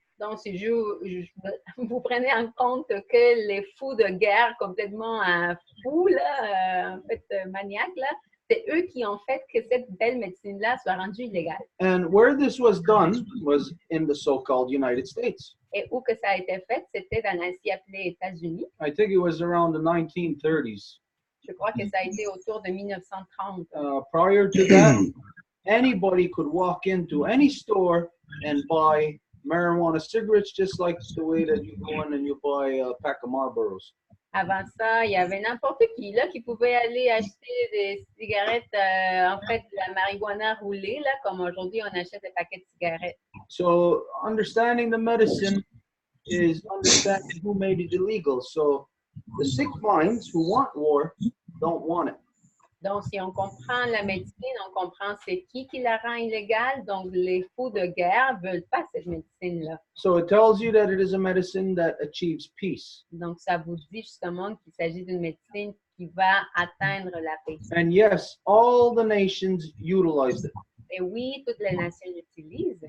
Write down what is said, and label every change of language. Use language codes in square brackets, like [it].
[fr] Donc, si vous prenez en compte que les fous de guerre complètement fous, là, en fait, maniaques, là, c'est eux qui ont fait que cette belle médecine-là soit rendue illégale. [en] And where this was done was in the so-called United States. [fr] Et où que ça a été fait, c'était dans l'ancien appelé États-Unis. [en] I think it was around the 1930s. [fr] Je crois que ça a été autour de 1930. [en] Prior to that, anybody could walk into any store and buy marijuana cigarettes just like the way that you go in and you buy a pack of Marlboros. [fr] Avant ça, il y avait n'importe qui là qui pouvait aller acheter des cigarettes, en fait, de la marijuana roulée, là, comme aujourd'hui on achète des paquets de cigarettes. [en] So understanding the medicine is understanding who made it illegal. So the sick minds who want war don't want it. [fr] Donc, si on comprend la médecine, on comprend c'est qui la rend illégale. Donc, les fous de guerre ne veulent pas cette médecine-là. [en] So it tells you that it is a medicine that achieves peace. [fr] Donc, ça vous dit justement qu'il s'agit d'une médecine qui va atteindre la paix. [en] And yes, all the nations utilized it. [fr] Et oui, toutes les nations l'utilisent.